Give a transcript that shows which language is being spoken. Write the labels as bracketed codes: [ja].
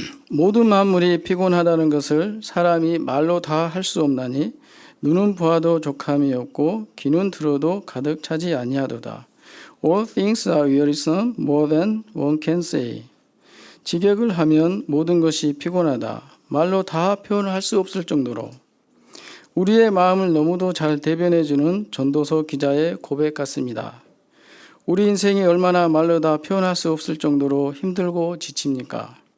[ko] 모든 만물이 피곤하다는 것을 사람이 말로 다 할 수 없나니 눈은 보아도 족함이 없고 귀는 들어도 가득 차지 아니하도다. [en] All things are wearisome more than one can say. [ko] 직역을 하면 모든 것이 피곤하다. 말로 다 표현할 수 없을 정도로 우리의 마음을 너무도 잘 대변해주는 전도서 기자의 고백 같습니다. 우리 인생이 얼마나 말로 다 표현할 수 없을 정도로 힘들고 지칩니까?